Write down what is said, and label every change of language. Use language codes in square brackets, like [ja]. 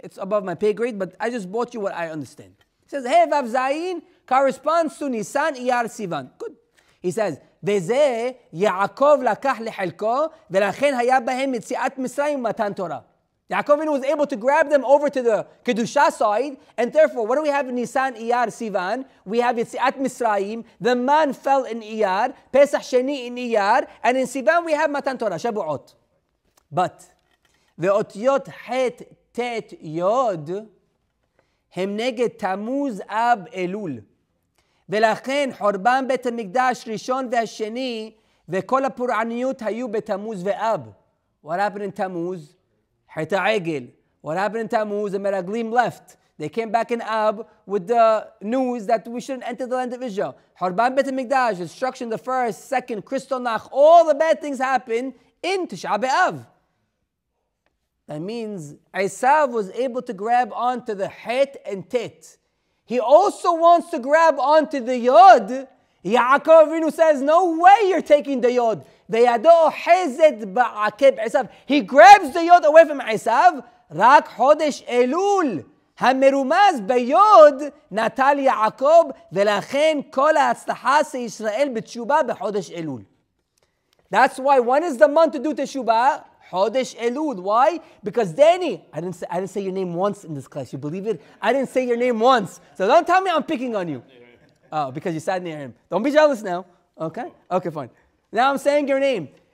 [en] It's above my pay grade, but I just brought you what I understand. He says, He, Vav, Zayin corresponds to Nisan, Iyar, Sivan. Good. He says, [he] וזה יעקב לקח לחלקו, ולכן היה בהם יציאת מצרים ומתן תורה. [en] Yaakov was able to grab them over to the Kedusha side, and therefore, what do we have in Nisan, Iyar, Sivan? We have Yetziat Misraim, the man fell in Iyar, Pesach Sheni in Iyar, and in Sivan we have Matan Torah, Shabuot. But, the Otiyot Het Tet Yod, [he] הם נגד תמוז אב אלול. ולכן חורבן בית המקדש ראשון והשני וכל הפורעניות היו בתמוז ואב. [en] What happened in Tammuz? [he] חטא העגל. [en] What happened in Tammuz? The Meraglim left. They came back in Ab with the news that we shouldn't enter the land of Israel. Harban Bet HaMikdash, destruction the first, second, Kristallnacht, all the bad things happened in Tisha B'Av. That means Esav was able to grab onto the Het and Tet. He also wants to grab onto the Yod. Yaakov Avinu says, no way you're taking the Yod. He grabs the Yod away from Esav. [he] רק חודש אלול המרומז ביוד נטל יעקב ולכן כל ההצלחה של ישראל בתשובה בחודש אלול. [en] That's why when is the month to do teshubah? Chodesh Elul. Why? Because Danny, I didn't say your name once in this class. You believe it? I didn't say your name once. So don't tell me I'm picking on you. Oh, because you sat near him. Don't be jealous now. Okay? Okay, fine. Now I'm saying your name.